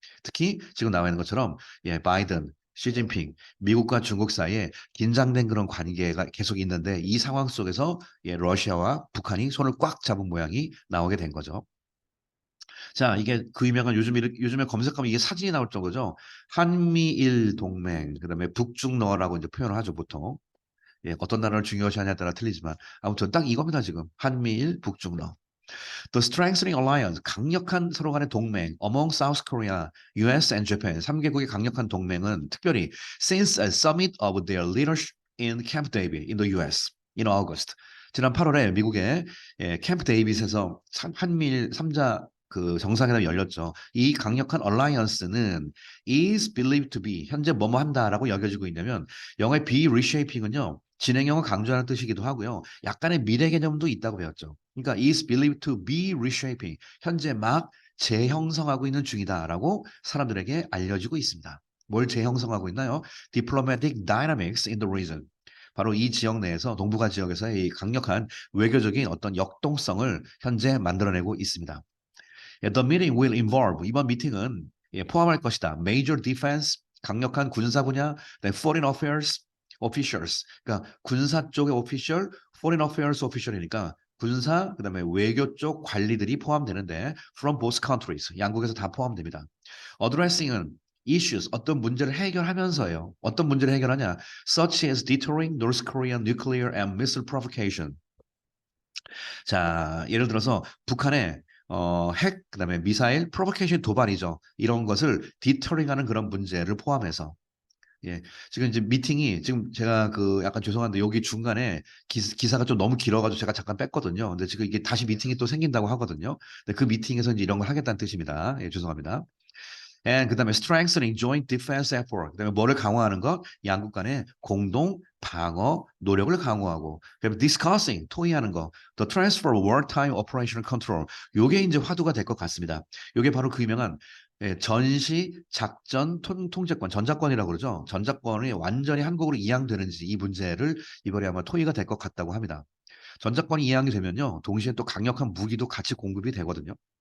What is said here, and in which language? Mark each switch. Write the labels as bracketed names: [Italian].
[Korean] 특히 지금 나와 있는 것처럼 바이든, 시진핑, 미국과 중국 사이에 긴장된 그런 관계가 계속 있는데 이 상황 속에서 러시아와 북한이 손을 꽉 잡은 모양이 나오게 된 거죠. 자, 이게 그 유명한 요즘에 검색하면 이게 사진이 나올 정도죠. 한미일 동맹, 그다음에 북중러라고 이제 표현을 하죠, 보통. 어떤 나라를 중요시하냐에 따라 틀리지만 아무튼 딱 이겁니다, 지금. 한미일, 북중러. [English] The strengthening alliance, [Korean] 강력한 서로 간의 동맹 [English] among South Korea, US and Japan, [Korean] 3개국의 강력한 동맹은 특별히 [English] since a summit of their leaders in Camp David in the US in August. [Korean] 지난 8월에 미국의 캠프 데이빗에서 한미일 3자 그 정상회담이 열렸죠. 이 강력한 alliance는 [English] is believed to be [Korean] 현재 뭐뭐 한다라고 여겨지고 있냐면 영어의 be reshaping은요. 진행형을 강조하는 뜻이기도 하고요. 약간의 미래 개념도 있다고 배웠죠. 그러니까 [English] is believed to be reshaping [Korean] 현재 막 재형성하고 있는 중이다라고 사람들에게 알려지고 있습니다. 뭘 재형성하고 있나요? [English] Diplomatic dynamics in the region. [Korean] 바로 이 지역 내에서 동북아 지역에서의 이 강력한 외교적인 어떤 역동성을 현재 만들어내고 있습니다. [English] The meeting will involve [Korean] 이번 미팅은 포함할 것이다. [English] Major defense [Korean] 강력한 군사 분야, [English] then foreign affairs officials [Korean] 그러니까 군사 쪽의 official, [English] foreign affairs official [Korean] 이니까 군사 그다음에 외교 쪽 관리들이 포함되는데 [English] from both countries [Korean] 양국에서 다 포함됩니다. Addressing은 issues 어떤 문제를 해결하면서요. 어떤 문제를 해결하냐? [English] Such as deterring North Korean nuclear and missile provocation. [Korean] 자, 예를 들어서 북한의 핵, 그다음에 미사일, 프로보케이션 도발이죠. 이런 것을 디터링하는 그런 문제를 포함해서 예, 지금 이제 미팅이 지금 제가 그 약간 죄송한데 여기 중간에 기사가 좀 너무 길어가지고 제가 잠깐 뺐거든요. 근데 지금 이게 다시 미팅이 또 생긴다고 하거든요. 근데 그 미팅에서 이제 이런 걸 하겠다는 뜻입니다. 예, 죄송합니다. [English] And 그다음에 strengthening joint defense effort. [Korean] 그다음에 뭐를 강화하는 것? 양국 간의 공동 방어 노력을 강화하고. 그다음에 discussing 토의하는 거. [English] The transfer of wartime operational control. [Korean] 요게 이제 화두가 될 것 같습니다. 요게 바로 그 유명한 전시 작전 통제권, 전작권이라고 그러죠. 전작권이 완전히 한국으로 이양되는지 이 문제를 이번에 아마 토의가 될 것 같다고 합니다. 전작권이 이양이 되면요, 동시에 또 강력한 무기도 같이 공급이 되거든요.